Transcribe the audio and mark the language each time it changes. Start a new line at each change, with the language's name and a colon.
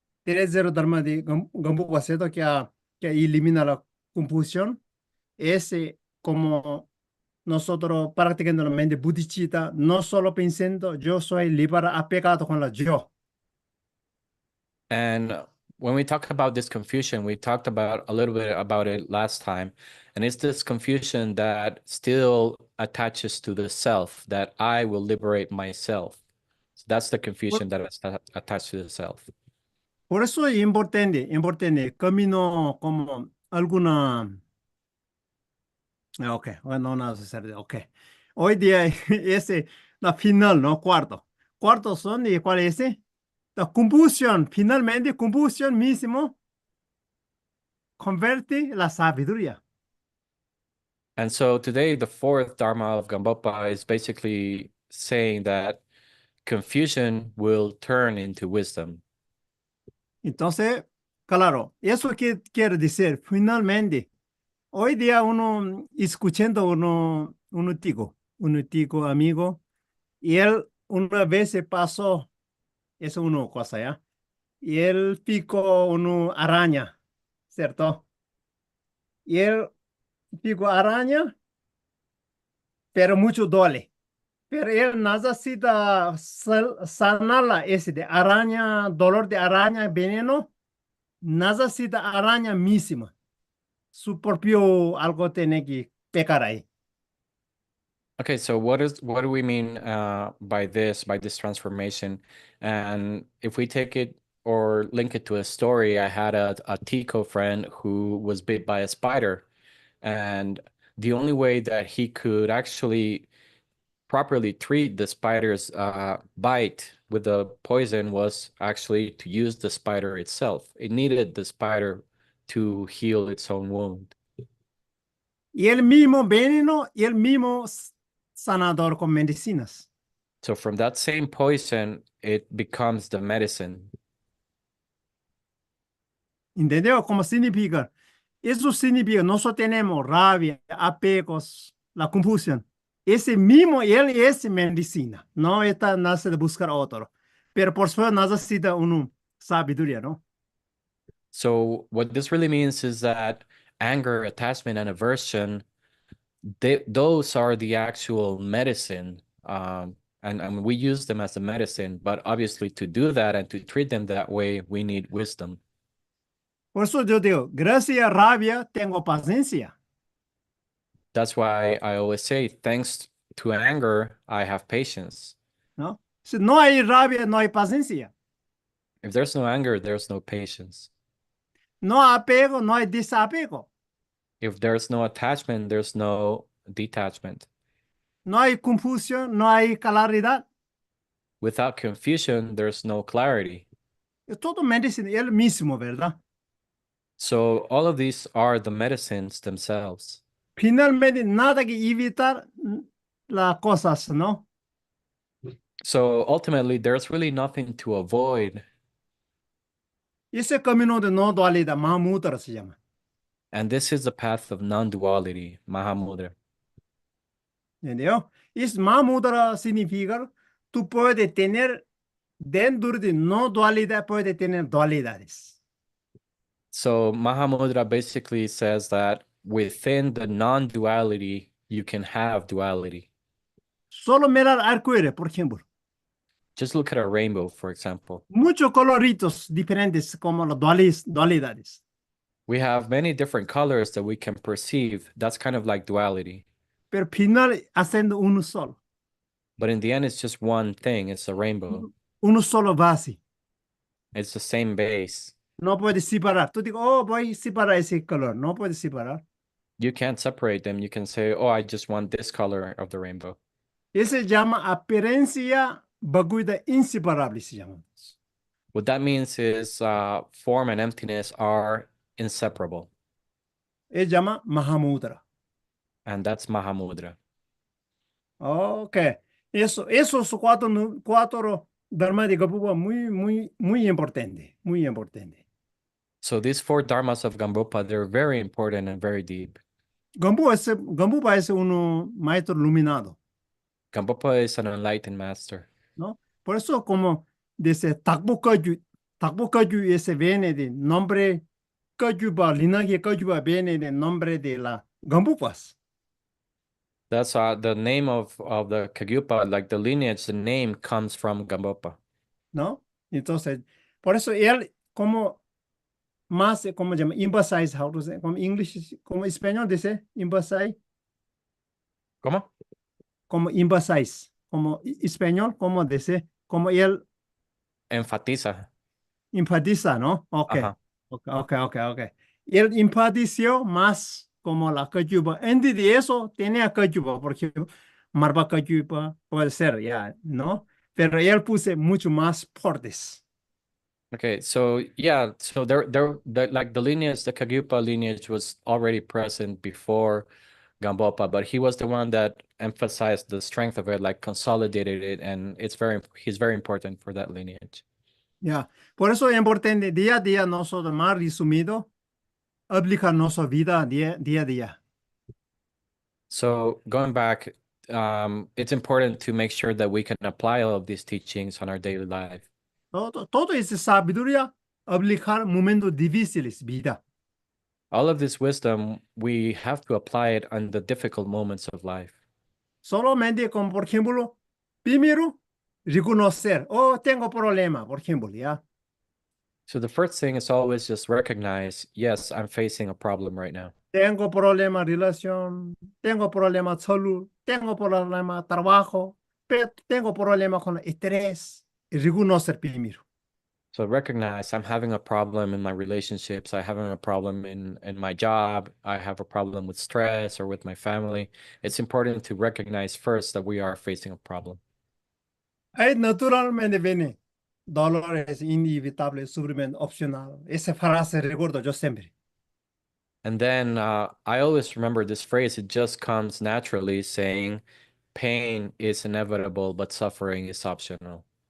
Spanish: 3-0 Dharma de Gambu Waseto que elimina la confusión. Ese como nosotros practicando la mente bodhicitta, no solo pensando yo soy libre apegado con la yo.
English: And when we talk about this confusion, we talked about a little bit about it last time. And it's this confusion that still attaches to the self, that I will liberate myself. So that's the confusion that is attached to the self.
Spanish: Por eso es importante, camino como alguna, ok, bueno, no necesario, ok. Hoy día ese, la final, ¿no? Cuarto son, ¿y cuál es ese? La confusión, finalmente, confusión mismo, convierte la sabiduría.
English: And so today, the fourth Dharma of Gambopa is basically saying that confusion will turn into wisdom.
Spanish: Entonces, claro, eso que quiere decir, finalmente, hoy día uno escuchando un tico amigo, y él una vez se pasó, eso una cosa, ¿ya? Y él picó una araña, ¿cierto? Y él picó araña, pero mucho duele. Pero él necesita sanarla, ese de araña, dolor de araña, veneno, necesita araña misma. Su propio algo tiene que pecar ahí.
English: Okay, so what do we mean by this transformation? And if we take it or link it to a story, I had a Tico friend who was bit by a spider, and the only way that he could actually properly treat the spider's bite with the poison was actually to use the spider itself. It needed the spider to heal its own wound.
Spanish: Y el mismo veneno y el mismo sanador con medicinas.
English: So from that same poison, it becomes the medicine.
Spanish: ¿Entendió? Como significa. Eso significa, nosotros tenemos rabia, apegos, la confusión. Ese mismo, él es medicina. No está nace de buscar otro. Pero por supuesto necesita una sabiduría, ¿no?
English: So what this really means is that anger, attachment, and aversion, those are the actual medicine. and we use them as a medicine, but obviously to do that and to treat them that way, we need wisdom.
Spanish: Por eso yo digo, gracias a rabia tengo paciencia,
English: That's why I always say, thanks to anger, I have patience.
Spanish: ¿no? Si no hay rabia, no hay paciencia.
English: If there's no anger, there's no patience.
Spanish: No apego, no hay desapego.
English: If there's no attachment, there's no detachment.
Spanish: No hay confusión, no hay claridad.
English: Without confusion, there's no clarity.
Spanish: Es todo medicina, el mismo, ¿verdad?
English: So all of these are the medicines themselves.
Spanish: Finalmente, nada que evitar las cosas, ¿no?
English: So ultimately, there's really nothing to avoid.
Spanish: Ese camino de no dualidad, Mahamudra se llama.
English: And this is the path of non-duality, Mahamudra.
Spanish: ¿Entendió? Es Mahamudra significa tú puedes tener dentro de no dualidad, puedes tener dualidades.
English: So Mahamudra basically says that within the non-duality, you can have duality.
Spanish: Solo mirar arcoíris, por ejemplo.
English: Just look at a rainbow, for example.
Spanish: Muchos coloritos diferentes como las dualidades.
English: We have many different colors that we can perceive. That's kind of like duality.
Spanish: Pero final haciendo uno solo.
English: But in the end, it's just one thing. It's a rainbow.
Spanish: Uno solo base.
English: It's the same base.
Spanish: No puedes separar. Tú digo, oh, voy a separar ese color. No puedes separar.
English: You can't separate them. You can say, oh, I just want this color of the rainbow.
Spanish: Ese se llama apariencia vacuidad inseparable, se llama.
English: What that means is form and emptiness are inseparable.
Spanish: Se llama Mahamudra.
English: And that's Mahamudra. Ok.
Spanish: Esos cuatro dharmas de Gambupa muy importante. Muy importante.
English: So these four dharmas of Gambupa, they're very important and very deep.
Spanish: Gambupa es un maestro iluminado,
English: Gambupa is an enlightened master.
Spanish: ¿no? Por eso como dice Takpo Kagyu ese viene de nombre Kagyupa, linaje Kagyupa viene de nombre de la Gambupas.
English: That's the name of the Kagyupa, like the lineage, the name comes from Gambupa.
Spanish: ¿No? Entonces, por eso él como más, ¿cómo se llama?
English: Emphasize, how to say,
Spanish: como English, como español dice,
English: emphasize,
Spanish: ¿Cómo? como emphasize, como español, como dice, como él Enfatiza. enfatiza, ¿no? Ok, Ajá. ok. Él enfatizó más como la Kagyupa. Antes de eso tenía Kagyupa, porque Marva Kagyupa puede ser, ya, ¿no? Pero él puse mucho más fuertes.
English: Okay, so yeah, so like the lineage, the Kagyupa lineage was already present before Gambopa, but he was the one that emphasized the strength of it, like consolidated it, and he's very important for that lineage.
Spanish: Ya, por eso es importante día a día nosotros más resumido aplicar nuestra vida día a día.
English: So going back, it's important to make sure that we can apply all of these teachings on our daily life.
Spanish: Todo esa sabiduría aplicar momentos difíciles vida.
English: All of this wisdom, we have to apply it on the difficult moments of life.
Spanish: Solamente como por ejemplo, primero reconocer, oh, tengo problema, por ejemplo, ya.
English: So the first thing is always just recognize, yes, I'm facing a problem right now.
Spanish: Tengo problema relación, tengo problema salud, tengo problema trabajo, pero tengo problema con estrés. Y reconocer primero.
English: So recognize I'm having a problem in my relationships. I'm having a problem in my job. I have a problem with stress or with my family. It's important to recognize first that we are facing a problem.
Spanish: Ahí naturalmente viene dolor es inevitable, sufrimiento opcional. Esa frase recuerdo yo siempre.
English: And then I always remember this phrase. It just comes naturally saying, pain is inevitable, but suffering is optional.